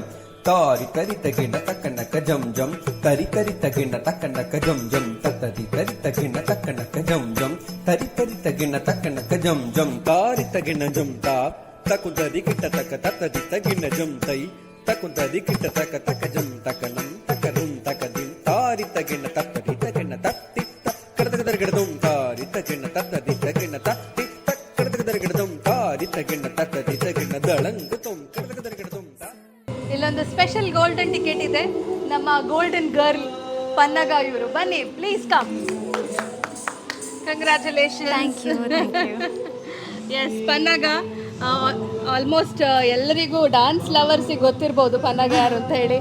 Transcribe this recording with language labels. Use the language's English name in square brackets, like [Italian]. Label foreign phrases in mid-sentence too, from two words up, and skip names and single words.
[Kannada] ತಾರಿ ತರಿತ ಗಿಣ್ಣ ತಕ್ಕ ನಕ್ಕ ಜಂ ಜಂ ತರಿ ತರಿತ ಗಿಣ್ಣ ತಕ್ಕ ನಕ್ಕ ಜಂ ಜಂ ತತ್ತರಿ ತರಿತ ಗಿಣ್ಣ ತಕ್ಕ ನಕ್ಕ ಜಂ ಜಂ ತರಿ ತರಿತ ಗಿಣ್ಣ ತಕ್ಕ ನಕ್ಕ ಜಂ ಜಂ ತಾರಿತ ಗಿಣ್ಣ ಜಂ ತಾ ತಕುಂತದಿ ಕಿಟ್ಟ ತಕ್ಕ ತತ್ತದಿತ ಗಿಣ್ಣ ಜಂ ತೈ ತಕುಂತದಿ ಕಿಟ್ಟ ತಕ್ಕ ತಕ್ಕ ಜಂ ತಕನಂ ತಕರುಂ ತಕದಿಂ ತಾರಿತ ಗಿಣ್ಣ ತತ್ತದಿತ ಗಿಣ್ಣ ತತ್ತಿ ಕಡದಗದರಗಡದುಂ ತಾರಿತ ಗಿಣ್ಣ ತತ್ತದಿತ ಗಿಣ್ಣ ತತ್ತಿ ಕಡದಗದರಗಡದುಂ ತಾರಿತ ಗಿಣ್ಣ ತತ್ತದಿತ ಗಿಣ್ಣ ದಳಂಗುತುಂ ಕಡದಗದರಗಡದುಂ. ಇಲ್ಲೊಂದು [English] special golden ticket [Kannada] ಇದೆ, ನಮ್ಮ [English] golden girl [Kannada] ಪನ್ನಗ ಇವರು. [English] ಬನ್ನಿ please come. Congratulation. Thank you. [Kannada] ಎಸ್, ಪನ್ನಗ ಆಲ್ಮೋಸ್ಟ್ ಎಲ್ಲರಿಗೂ [English] dance loversಿಗೆ [Kannada] ಗೊತ್ತಿರ್ಬೋದು ಪನ್ನಗ ಯಾರು ಅಂತ ಹೇಳಿ.